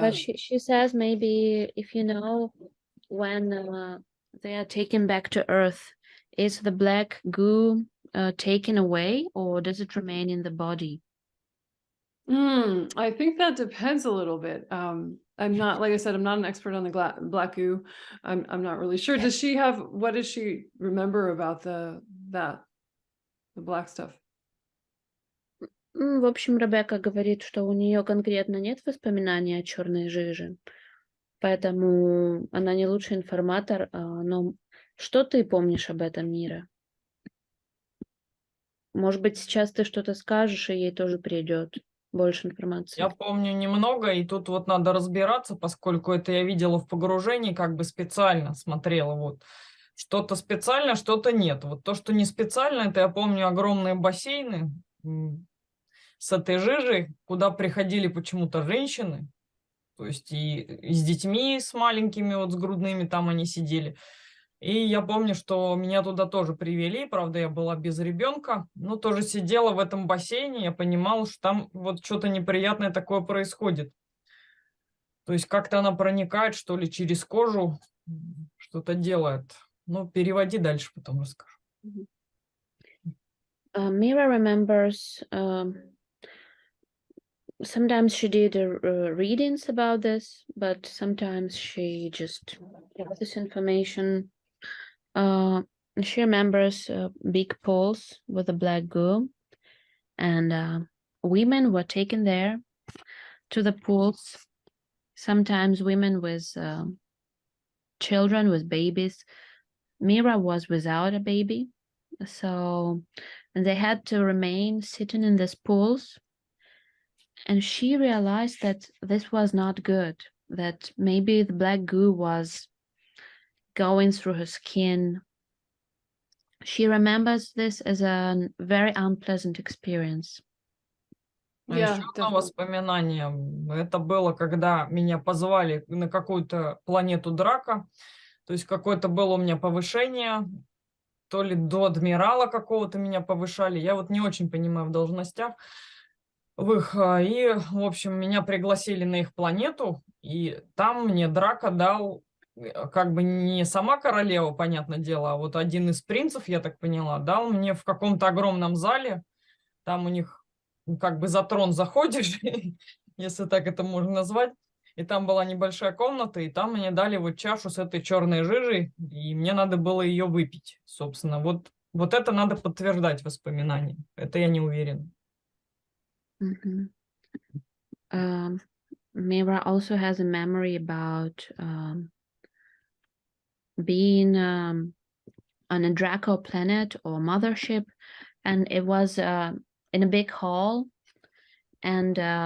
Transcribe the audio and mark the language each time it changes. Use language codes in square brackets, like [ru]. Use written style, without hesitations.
[en] But she says maybe if you know when they are taken back to Earth, is the black goo taken away or does it remain in the body? I think that depends a little bit. I'm not, like I said, I'm not an expert on the black goo. I'm not really sure. Does she have? What does she remember about the black stuff? [ru] В общем, Ребекка говорит, что у нее конкретно нет воспоминаний о черной жиже, поэтому она не лучший информатор. Но что ты помнишь об этом мире? Может быть, сейчас ты что-то скажешь, и ей тоже придет больше информации. Я помню немного, и тут вот надо разбираться, поскольку это я видела в погружении, как бы специально смотрела. Вот. Что-то специально, что-то нет. Вот то, что не специально, это я помню огромные бассейны с этой жижей, куда приходили почему-то женщины, то есть и с детьми, с маленькими, вот с грудными, там они сидели. И я помню, что меня туда тоже привели, правда, я была без ребенка, но тоже сидела в этом бассейне, я понимала, что там вот что-то неприятное такое происходит. То есть как-то она проникает, что ли, через кожу, что-то делает. Ну, переводи дальше, потом расскажу. [en] Mira remembers sometimes she did readings about this, but sometimes she just gets this information. She remembers big pools with a black goo, and women were taken there to the pools. Sometimes women with children, with babies. Mira was without a baby, so they had to remain sitting in these pools. And she realized that this was not good, that maybe the black goo was going through her skin. She remembers this as a very unpleasant experience. [ru] Еще одно воспоминание. Это было, когда меня позвали на какую-то планету Драка. То есть какое-то было у меня повышение. то ли до адмирала какого-то меня повышали. Я вот не очень понимаю в должностях. И, в общем, меня пригласили на их планету, и там мне Драко дал, как бы не сама королева, понятное дело, а вот один из принцев, я так поняла, дал мне в каком-то огромном зале, там у них как бы за трон заходишь, если так это можно назвать, и там была небольшая комната, и там мне дали вот чашу с этой черной жижей, и мне надо было ее выпить, собственно. Вот это надо подтверждать воспоминания, это я не уверен. Мгм. [en] Mira also has a memory about being on a Draco planet or mothership, and it was in a big hall, and